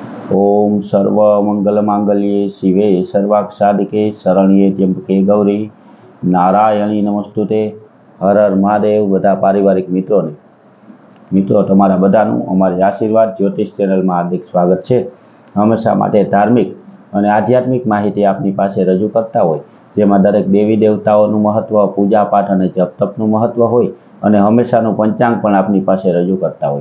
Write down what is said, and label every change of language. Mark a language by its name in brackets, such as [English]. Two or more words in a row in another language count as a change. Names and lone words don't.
[Sanskrit] ओम सर्व मंगल मांगल्ये शिवे सर्वार्थ साधिके शरण्ये त्र्यंबके गौरी नारायणी नमस्तुते। [Hindi] हर हर महादेव। [Gujarati] બધા પારિવારિક મિત્રો તમારા બધાનું અમારી આશીર્વાદ જ્યોતિષ ચેનલમાં હાર્દિક સ્વાગત છે। હંમેશા માટે ધાર્મિક અને આધ્યાત્મિક માહિતી આપની પાસે રજૂ કરતા હોય, જેમાં દરેક દેવી દેવતાઓનું મહત્વ, પૂજા પાઠ અને જપ તપનું મહત્વ હોય અને હંમેશાનું પંચાંગ પણ આપની પાસે રજૂ કરતા હોય।